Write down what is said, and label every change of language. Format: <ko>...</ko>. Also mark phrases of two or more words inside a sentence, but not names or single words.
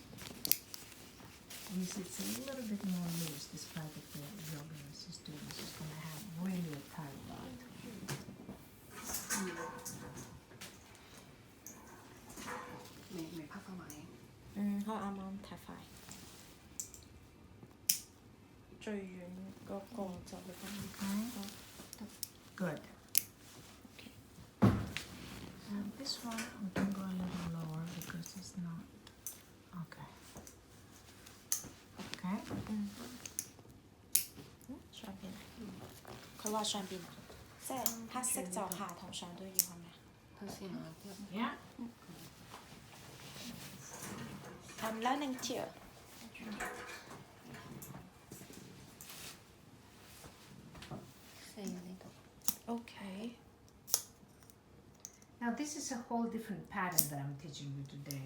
<en>Yes, it's a little bit more loose, despite the yoga students is going to have really a tight rod.</en> <yue>未拍翻埋。可能啱啱太快。最遠嗰個就去翻。</yue> <en>Good. This one we can go a little lower because it's not. Okay. Okay.</en> <yue>上邊。佢話上邊，即係黑色就下同上都要係咪啊？睇先啊。</yue> <en>Yeah. I'm learning too. Okay. Now this is a whole different pattern that I'm teaching you today.</en>